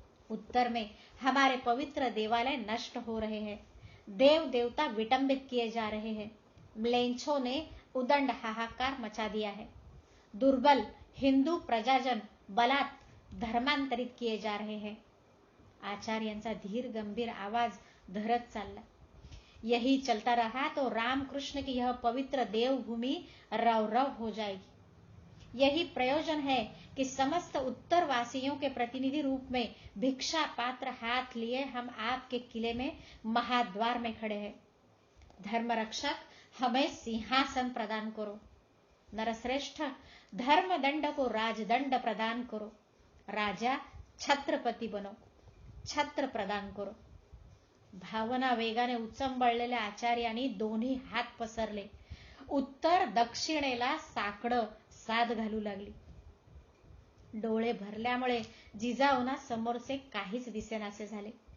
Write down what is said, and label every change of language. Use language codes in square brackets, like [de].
[hi] उत्तर में हमारे पवित्र देवालय नष्ट हो रहे हैं, देव देवता विटंबित किए जा रहे हैं. म्लेच्छों ने उदंड हाहाकार मचा दिया है. दुर्बल हिंदू प्रजाजन बलात् धर्मांतरित किए जा रहे हैं. [mr] आचार्यांचा धीर गंभीर आवाज धरत चालला. [hi] यही चलता रहा तो रामकृष्ण की यह पवित्र देवभूमि रव रव हो जाएगी. यही प्रयोजन है कि समस्त उत्तरवासियों के प्रतिनिधि रूप में भिक्षा पात्र हाथ लिए हम आपके किले में महाद्वार में खड़े हैं. धर्मरक्षक, हमें सिंहासन प्रदान करो. नरश्रेष्ठ, धर्मदंड को राजदंड प्रदान करो. राजा, छत्रपती बनो, छत्र प्रदान करो. [mr] भावना वेगाने उचंबळलेल्या आचार्यांनी दोन्ही हात पसरले. उत्तर दक्षिणेला साकडं साद घालू लागली. डोळे भरल्यामुळे जिजाऊंना समोरचे काहीच दिसेनासे झाले.